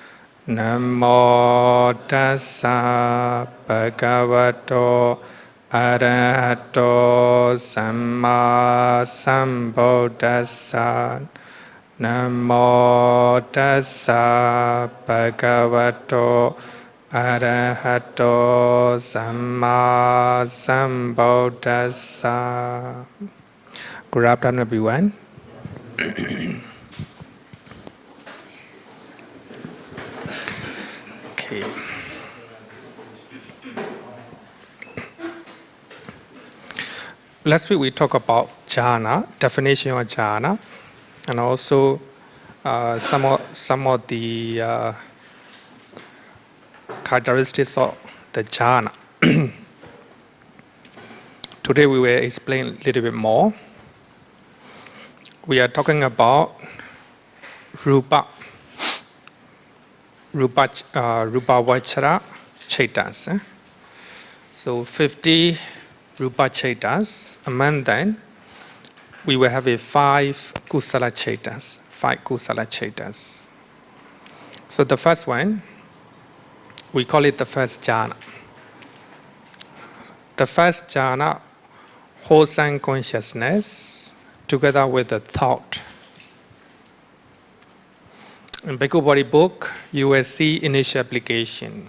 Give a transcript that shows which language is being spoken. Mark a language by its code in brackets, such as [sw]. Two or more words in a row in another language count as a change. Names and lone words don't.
[pi] Namo tassa bhagavato arahato samma sambuddhassa. Namo tassa bhagavato arahato samma sambuddhassa. [en] Good afternoon, everyone. Okay. Last week we talked about jhana, definition of jhana, and also some of the characteristics of the jhana. Today we will explain a little bit more. We are talking about [pi] rupa vachara chetas. [en] So 50 [pi] rupa chetas. [en] Among them, we will have 5 [pi] kusala chetas. 5 kusala chetas. [en] So the first one, we call it the first jhana. The first jhana, wholesome consciousness together with the thought. In Bhikkhu Bodhi book, you will see initial application.